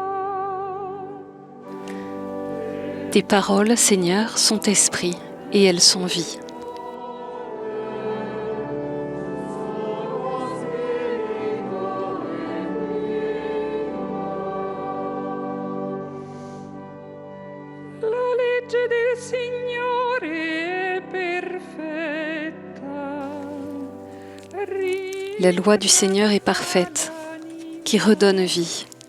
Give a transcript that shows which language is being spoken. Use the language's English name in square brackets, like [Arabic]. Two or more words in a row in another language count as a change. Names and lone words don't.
[French] Tes paroles, Seigneur, sont esprit et elles sont vie. [Italian] Del Signore è perfetta. [French] La loi du Seigneur est parfaite, qui redonne vie.